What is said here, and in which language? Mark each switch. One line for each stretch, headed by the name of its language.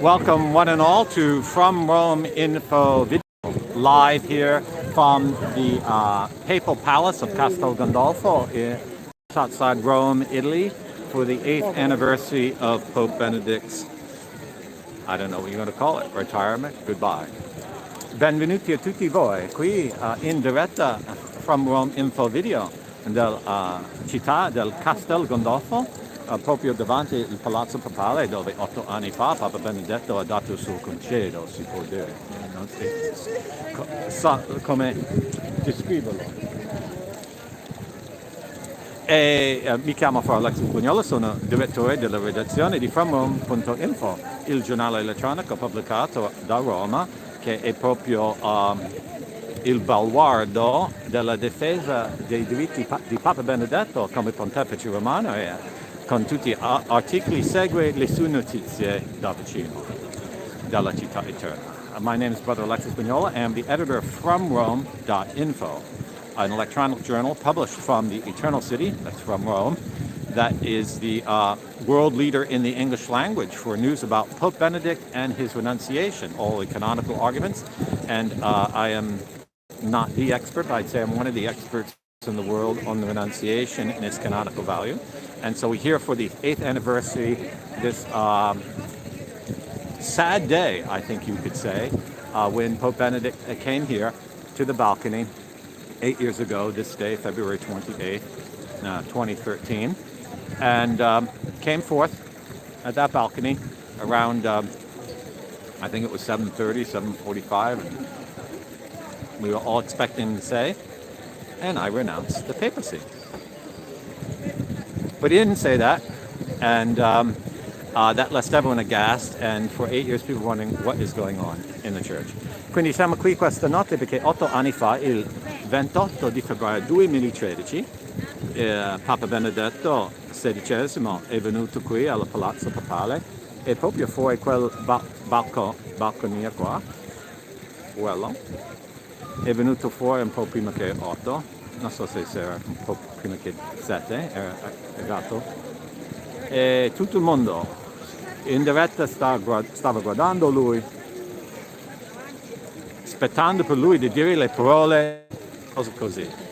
English: Welcome one and all to From Rome Info Video, live here from the Papal Palace of Castel Gandolfo outside Rome, Italy, for the 8th anniversary of Pope Benedict's, I don't know what you're going to call it, retirement, goodbye.
Italian: Benvenuti a tutti voi qui in diretta From Rome Info Video della città del Castel Gandolfo, proprio davanti il palazzo papale dove 8 anni fa Papa Benedetto ha dato il suo concedo, si può dire. Non sa come descriverlo. Mi chiamo Alessandro Maria, sono direttore della redazione di FromRome.info, il giornale elettronico pubblicato da Roma, che è proprio il baluardo della difesa dei diritti di Papa Benedetto come pontefice romano, e con tutti gli articoli segue le sue notizie da vicino, dalla città eterna.
English: My name is Brother Alexis Bagnola. I am the editor of FromRome.info, an electronic journal published from the Eternal City, that's from Rome, that is the world leader in the English language for news about Pope Benedict and his renunciation, all the canonical arguments. And I am not the expert, I'd say I'm one of the experts in the world on the renunciation and its canonical value. And so we're here for the 8th anniversary, this sad day, I think you could say, when Pope Benedict came here to the balcony 8 years ago, this day, February 28th, 2013, and came forth at that balcony around, I think it was 7:30, 7:45, and we were all expecting to say, and I renounced the papacy. But he didn't say that, and that left everyone aghast, and for 8 years people were wondering what is going on in the church.
Italian: Quindi siamo qui questa notte perché 8 anni fa, il 28 di febbraio 2013, Papa Benedetto XVI è venuto qui al Palazzo Papale, e proprio fuori quel balconia qua, quello, è venuto fuori un po' prima che 8, non so se era un po' prima che 7, era arrivato, e tutto il mondo in diretta stava guardando lui, aspettando per lui di dire le parole, cose così.